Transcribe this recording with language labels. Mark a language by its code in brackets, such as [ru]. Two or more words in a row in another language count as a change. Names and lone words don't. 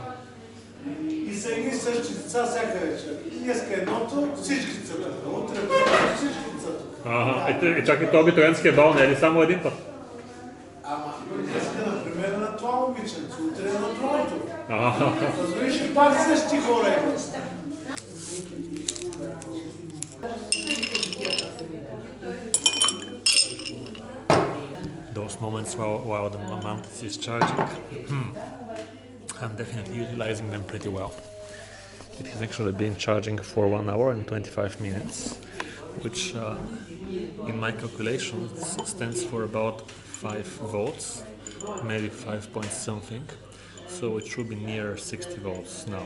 [bg] И са едни същи деца всяка вечер. Днеска едното, всички са тук. Утре всички са тук. Чакай, това абитуриентския бал не е ли само един път? Днеска, например, на това момиченце, утре на другото. Разбираш и пак същи хора имат. [en] Those moments while the mantis is charging, I'm definitely utilizing them pretty well. It has actually been charging for 1 hour and 25 minutes, which in my calculations stands for about 5 volts, maybe 5 point something, so it should be near 60 volts now.